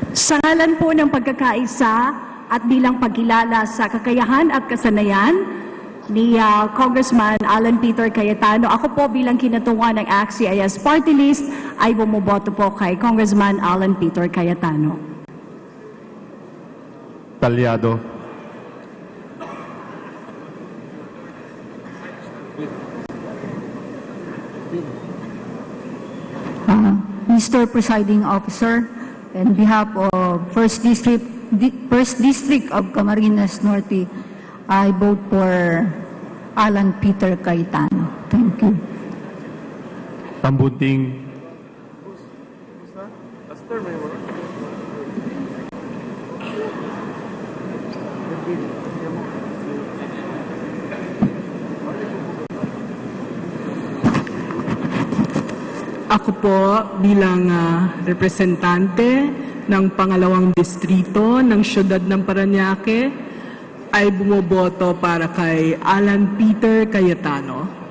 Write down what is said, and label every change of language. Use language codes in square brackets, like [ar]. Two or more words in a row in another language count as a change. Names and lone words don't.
[tl] Sa ngalan po ng pagkakaisa at bilang pagkilala sa kakayahan at kasanayan ni Congressman Alan Peter Cayetano, ako po bilang kinatuwa ng ACT-CIS Party List ay bumuboto po kay Congressman Alan Peter Cayetano. Talyado. [en] Mr. Presiding Officer, on behalf of First District of Camarines Norte, I vote for Alan Peter Cayetano. Thank you. [tl] Tambunting. Ako po bilang representante ng pangalawang distrito ng siyudad ng Parañaque ay bumoboto para kay Alan Peter Cayetano.